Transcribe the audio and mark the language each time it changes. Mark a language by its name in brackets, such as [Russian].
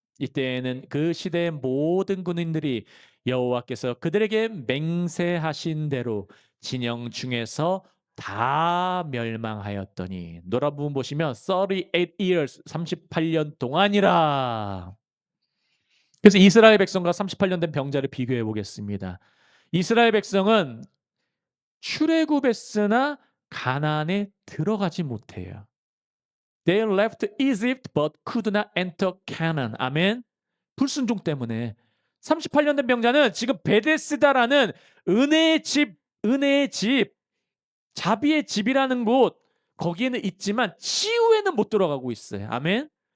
[Korean] 이때에는 그 시대의 모든 군인들이 여호와께서 그들에게 맹세하신 대로 진영 중에서 다 멸망하였더니 노란 부분 보시면 38 years 38년 동안이라. 그래서 이스라엘 백성과 38년 된 병자를 비교해 보겠습니다. 이스라엘 백성은 출애굽했으나 가나안에 들어가지 못해요. [English] They left Egypt but could not enter Canaan. [Korean] 아멘. 불순종 때문에 38년 된 병자는 지금 베데스다라는 은혜의 집, 자비의 집이라는 곳 거기에는 있지만 치유에는 못 들어가고 있어요. 아멘.